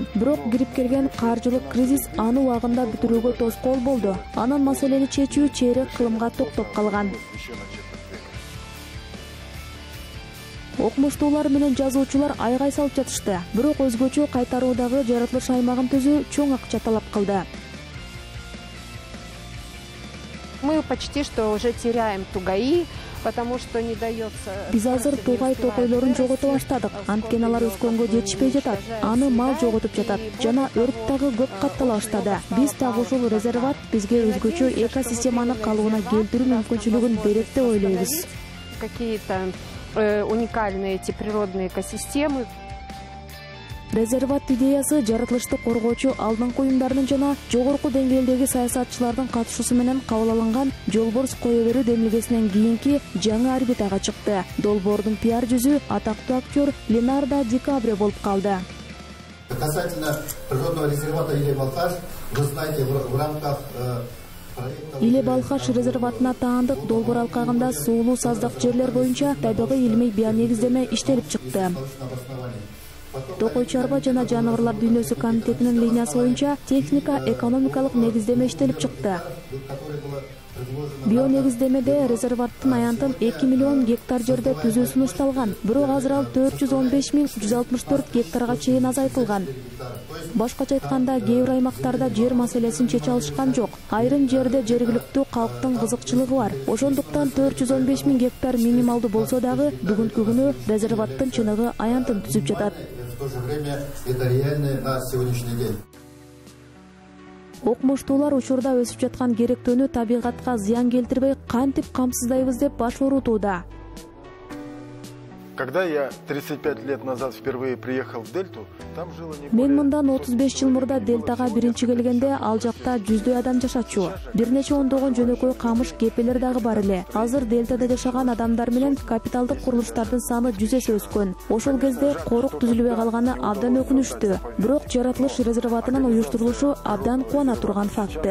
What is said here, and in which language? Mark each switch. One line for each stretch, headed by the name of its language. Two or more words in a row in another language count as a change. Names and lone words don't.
Kyrgyz: Бирок кирип келген каржылык кризис аны убагында бүтүрүүгө тоскоол болду. Анан маселени чечүү чейрек кылымга токтоп калган. Окумуштуулар менен жазуучулар айгай салып жатышты. Бирок өзгөчө кайтаруудагы жаратылыш аймагын түзүү чоң акча талап кылды.
Russian: Мы почти что уже теряем тугаи, потому что не дается.
Kyrgyz: Биз азыр тугай токойлорун жогото баштадык. Анткени алар өскөнгө жетишпей жатат. Аны мал жоготуп жатат. Жана өрт дагы көп каттала баштады. Биз дагы ушул резерват бизге өзгөчө экосистеманы калыбына келтирүү мүмкүнчүлүгүн берет деп ойлойбуз.
Russian: Какие-то уникальные эти природные экосистемы.
Kyrgyz: Резерват идеясы жаратылышты коргоочу алдыңкы уюмдардын жана жогорку деңгээлдеги саясатчылардын катышуусу менен кабыл алынган Жолборс кое берүү демилгесинен кийинки жаңы орбитага чыкты. Долбоордун пиар жүзү атактуу актер Ленардо Ди Каприо болуп калды.
Russian: Касательно природного резервата Иле Балкаш, вы знаете, в рамках
Kyrgyz: Иле Балкаш резерватына таандык долбоор алкагында суулуу саздак жерлер боюнча табигый илмий бионегиздеме иштелип чыкты. Токой чарба жана жаныбарлар дүйнөсү комитетинин линиясы боюнча техника экономикалык негиздеме иштелип чыкты. Бионегиздемеде резерваттын аянтын 2 миллион гектар жерде түзүү сунушталган. Бирок азыр ал 415.164 гектарга чейин азайтылган. Башкача айтканда, кээ бир аймактарда жер маселесин чече алышкан жок. Айрым жерде жергиликтүү калктын кызыкчылыгы бар. Ошондуктан 415.000 гектар минималдуу болсо дагы бүгүнкү күнү резерваттын чыныгы аянтын түзүп жатат.
Russian: в то же время это реальные на сегодняшний день.
Kyrgyz: Окумуштуулар учурда өсүп жаткан керектөөнү табигатка зыян келтирбей кантип камсыздайбыз деп баш оорутууда.
Russian: Когда я 35 лет назад впервые приехал в Дельту, там жило не более...
Kyrgyz: Мен мындан 35 жыл мурда Дельтага биринчи келгенде ал жакта жүздөй адам жашачу. Бир нече ондогон жөнөкөй камыш кепелер дагы бар эле. Азыр Дельтада жашаган адамдар менен капиталдык курулуштардын саны 100 эсе өскөн. Ошол кезде корук түзүлбөй калганы абдан өкүнүчтүү. Бирок жаратылыш резерватынын уюштурулушу абдан кубана турган факты.